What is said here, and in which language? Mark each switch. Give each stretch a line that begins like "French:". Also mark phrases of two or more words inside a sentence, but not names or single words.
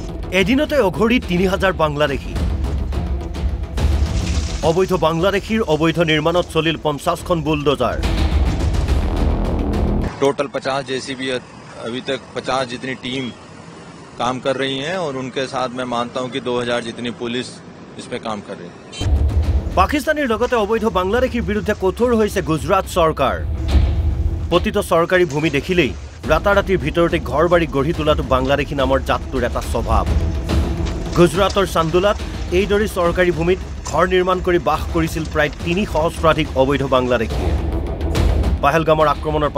Assamese: এদিনতে অঘৰী ৩০০০ বাংলাদেশী অবৈধ বাংলাদেশীৰ অবৈধ নিৰ্মাণত চলিল ৫০খন বুলডোজাৰ
Hindi: टोटल 50 जेसीबी अभी तक 50 जितनी टीम काम कर रही हैं और उनके साथ मैं मानता हूं कि 2000 जितनी पुलिस इस पे काम कर रही है।
Assamese: পাকিস্তানীৰ লগতে অবৈধ বাংলাদেশীৰ বিৰুদ্ধে কঠোৰ হৈছে গুজৰাট চৰকাৰ পতিত চৰকাৰী ভূমি দেখিলেই ৰাতাৰাতিৰ ভিতৰতে ঘৰবাৰী গঢ়ি তোলাটো বাংলাদেশী নামৰ জাতটোৰ এটা স্বভাৱ গুজৰাটৰ চান্দুলাত এইদৰে চৰকাৰী ভূমিত ঘৰ নিৰ্মাণ কৰি বাস কৰিছিল প্ৰায় ৩ সহস্ৰাধিক অবৈধ বাংলাদেশী পাহেলগামৰ আক্ৰমণৰ